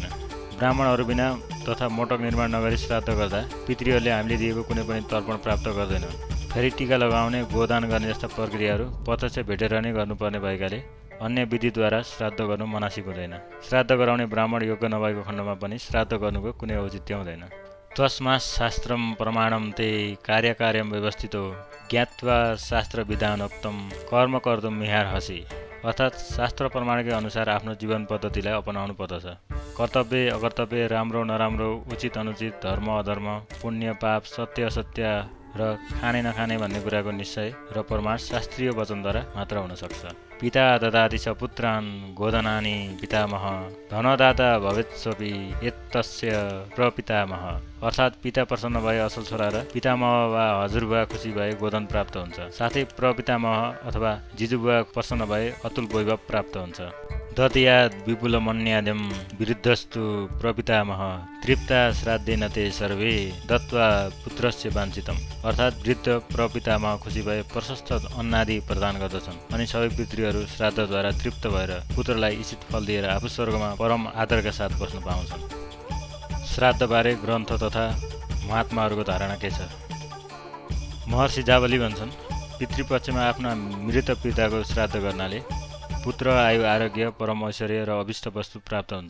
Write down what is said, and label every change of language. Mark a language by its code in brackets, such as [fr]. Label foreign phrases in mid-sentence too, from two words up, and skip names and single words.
[ne] ब्राह्मणहरू बिना तथा मोटक निर्माण नगरी श्राद्ध गर्दा पितृहरूले हामीले दिएको कुनै पनि तर्पण प्राप्त गर्दैनन्। फेरि टीका लगाउने, गोदान गर्ने जस्ता प्रक्रियाहरू प्रत्यक्ष भेटेर नै गर्नुपर्ने भएकाले अन्य विधिद्वारा श्राद्ध गर्नु मनासिक हुँदैन। श्राद्ध गराउने ब्राह्मण योग्य नभएको खण्डमा पनि श्राद्ध गर्नुको कुनै औचित्य हुँदैन। [sa] तस्मात् शास्त्रम प्रमाणम ते कार्यकार्यम व्यवस्थितो ज्ञात्वा शास्त्र विधानोक्तम कर्म कर्तुम् मिहार्हसि। [ne] अर्थात् शास्त्र प्रमाणकै अनुसार आफ्नो जीवन पद्धतिलाई अपनाउनु पर्दछ। कर्तव्य अकर्तव्य, राम्रो नराम्रो, उचित अनुचित, धर्म अधर्म, पुण्य पाप, सत्य असत्य र खाने नखाने भन्ने कुराको निश्चय र प्रमाण शास्त्रीय वचनद्वारा मात्र हुन सक्छ। [sa] पिता ददाति च पुत्रान् गोदनानि पितामह धनदाता भवेत्स्वपि एतस्य प्रपितामह। [ne] अर्थात् पिता प्रसन्न भए असल छोरा र पितामह वा हजुरबुवा खुसी भए गोदन प्राप्त हुन्छ। साथै प्रपितामह अथवा जिजुबुवा प्रसन्न भए अतुल वैभव प्राप्त हुन्छ। [sa] दत्याद् विपुलमन्याद्यं विरुद्धस्तु प्रपितामह तृप्ता श्राद्धेन ते सर्वे दत्वा पुत्रस्य वाञ्छितम्। [ne] अर्थात् वृद्ध प्रपितामह खुसी भए प्रशस्त अन्नादि प्रदान गर्दछन् अनि सबै पितृहरू श्राद्धद्वारा तृप्त भएर पुत्रलाई इच्छित फल दिएर आफू स्वर्गमा परम आदरका साथ बस्न पाउँछन्। श्राद्धबारे ग्रन्थ तथा महात्माहरूको धारणा के छ? महर्षि जावली भन्छन्, पितृपक्षमा आफ्ना मृत पिताको श्राद्ध गर्नाले पुत्र, आयु, आरोग्य, परम ऐश्वर्य र अभिष्ट वस्तु प्राप्त हुन्छ।